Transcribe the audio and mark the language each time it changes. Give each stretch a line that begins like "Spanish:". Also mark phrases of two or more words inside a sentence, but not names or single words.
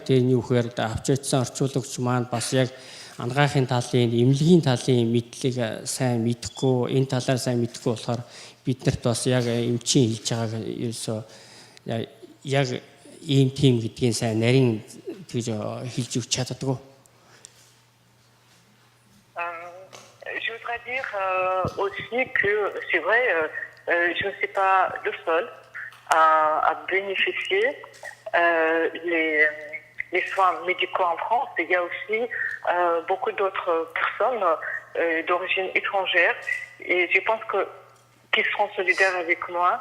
Mongolian: Тэрний үхээр авч очсон орчуулагч маань бас яг ангаахын талын эмнэлгийн талын мэдлэгийг сайн мэдэхгүй энэ талаар сайн мэдэхгүй болохоор биднэрт бас яг эмчийн хэлж байгааг ерөөсөө яг ийм тим гэдгийг сайн нарийн тэгж хэлж өгч чаддаггүй.
French: Je voudrais dire aussi que c'est vrai, je ne suis pas le seul à bénéficier les soins médicaux en France. Il y a aussi beaucoup d'autres personnes d'origine étrangère et je pense qu'ils seront solidaires avec moi.